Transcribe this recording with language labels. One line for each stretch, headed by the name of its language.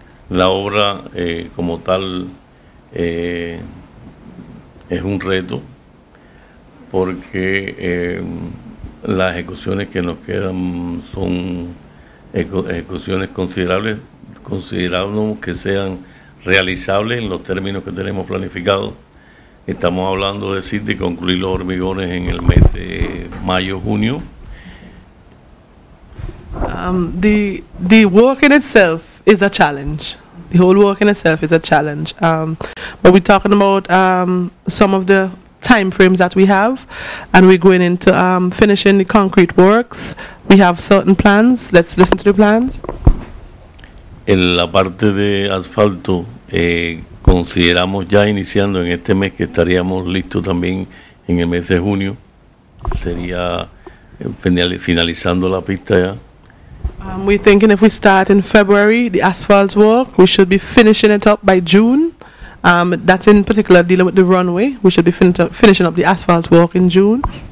Spanish: La obra como tal es un reto porque las ejecuciones que nos quedan son ejecuciones considerables, consideramos que sean realizables en los términos que tenemos planificados. Estamos hablando de concluir los hormigones en el mes de mayo, junio.
English: The work in itself is a challenge. The whole work in itself is a challenge. But we're talking about some of the time frames that we have, and we're going into finishing the concrete works. We have certain plans. Let's listen to the plans.
Spanish: En la parte de asfalto, consideramos ya iniciando en este mes que estaríamos listos también en el mes de junio. Sería finalizando la pista ya.
English: We're thinking if we start in February, the asphalt work, we should be finishing it up by June. That's in particular dealing with the runway. We should be finishing up the asphalt work in June.